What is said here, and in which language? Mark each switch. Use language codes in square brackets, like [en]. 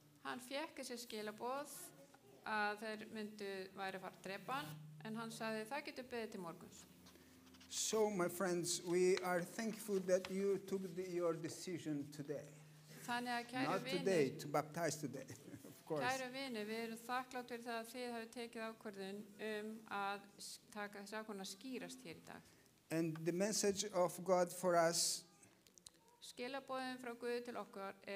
[is] Hann fékk þessi skilabóð að þeir væri að fara að drepa hann, en hann sagði það getur beðið til morguns. [en] So, my friends, we are thankful that you took your decision today. [is] Þannig að kæru [en] Not today, to baptize today, of course. [is] Kæru vini, við erum þakklátt fyrir það að þið hafi tekið ákvörðun að taka þessi ákvörðun að skýrast hér í dag. [en] And the message of God for us, [is] Skilabóðin frá Guði til okkar